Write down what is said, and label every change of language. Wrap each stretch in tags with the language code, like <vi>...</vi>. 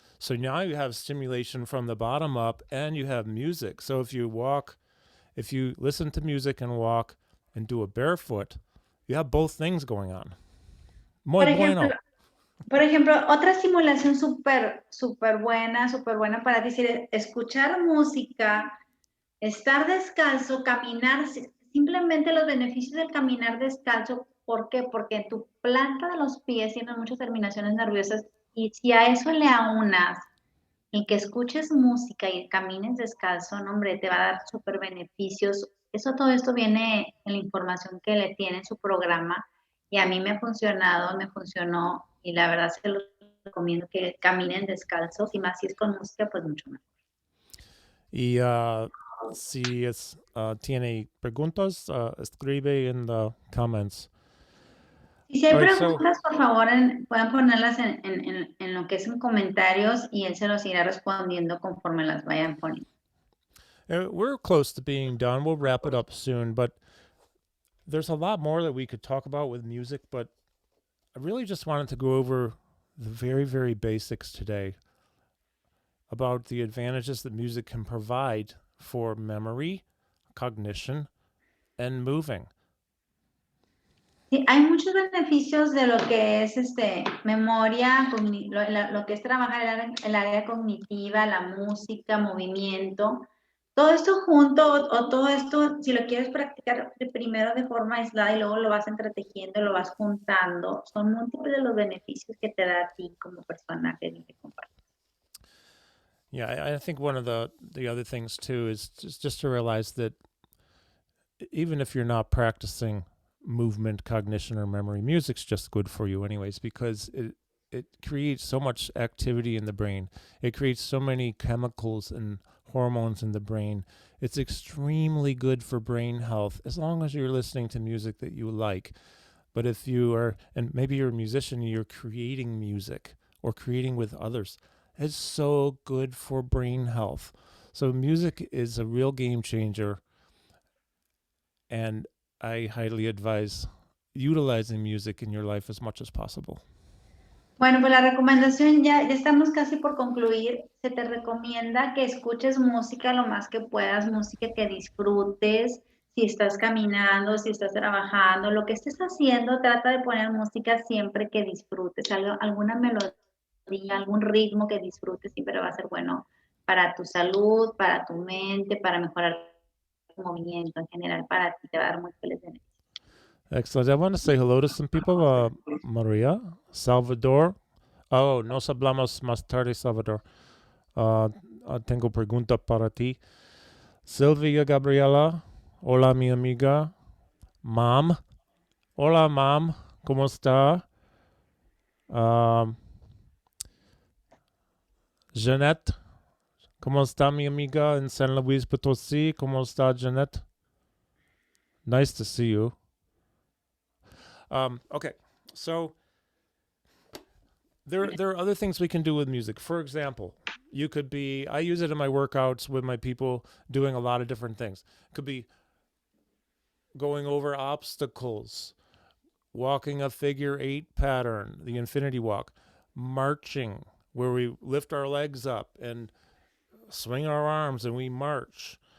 <en>So now you have stimulation from the bottom up and you have music. So if you listen to music and walk and do a barefoot, you have both things going on.</en> <es>Muy bueno. Por ejemplo, otra estimulación súper buena para ti es escuchar música, estar descalzo, caminar, simplemente los beneficios del caminar descalzo. ¿Por qué? Porque en tu planta de los pies tienen muchas terminaciones nerviosas y si a eso le aunas el que escuches música y camines descalzo, no, hombre, te va a dar súper beneficios. Todo esto viene en la información que le tiene en su programa y a mí me funcionó y la verdad se los recomiendo que caminen descalzos y más si es con música, pues mucho mejor. Y si tiene preguntas, escribe en</es> <en>the comments.</en> <es>Y si hay preguntas, por favor, pueden ponerlas en lo que es en comentarios y él se los irá respondiendo conforme las vayan poniendo.</es> <en>We're close to being done. We'll wrap it up soon, but there's a lot more that we could talk about with music, but I really just wanted to go over the very, very basics today about the advantages that music can provide for memory, cognition, and moving.</en> <es>Sí, hay muchos beneficios de lo que es memoria, lo que es trabajar el área cognitiva, la música, movimiento. Todo esto junto o todo esto, si lo quieres practicar primero de forma aislada y luego lo vas entretejiendo, lo vas juntando, son múltiples los beneficios que te da a ti como persona que compartes.</es> <en>Yeah, I think one of the other things too is just to realize that even if you're not practicing movement, cognition, or memory, music's just good for you anyways, because it creates so much activity in the brain. It creates so many chemicals and hormones in the brain. It's extremely good for brain health as long as you're listening to music that you like. But if you are, and maybe you're a musician, you're creating music or creating with others, it's so good for brain health. So music is a real game changer, and I highly advise utilizing music in your life as much as possible.</en> <es>Bueno, pues la recomendación ya estamos casi por concluir. Se te recomienda que escuches música lo más que puedas, música que disfrutes. Si estás caminando, si estás trabajando, lo que estés haciendo, trata de poner música siempre que disfrutes, alguna melodía, algún ritmo que disfrutes, siempre va a ser bueno para tu salud, para tu mente, para mejorar tu movimiento en general, para ti, te va a dar muy feliz beneficios.</es> <en>Excellent. I want to say hello to some people. Maria, Salvador.</en> <es>Oh, nos hablamos más tarde, Salvador. Tengo pregunta para ti. Silvia Gabriela. Hola, mi amiga. Mom. Hola, Mom. ¿Cómo está? Jeanette. ¿Cómo está mi amiga en San Luis Potosí? ¿Cómo está, Jeanette?</es> <en>Nice to see you. Okay, so there are other things we can do with music. For example, you could be, I use it in my workouts with my people doing a lot of different things. It could be going over obstacles, walking a figure 8 pattern, the infinity walk, marching, where we lift our legs up and swing our arms and we march.</en>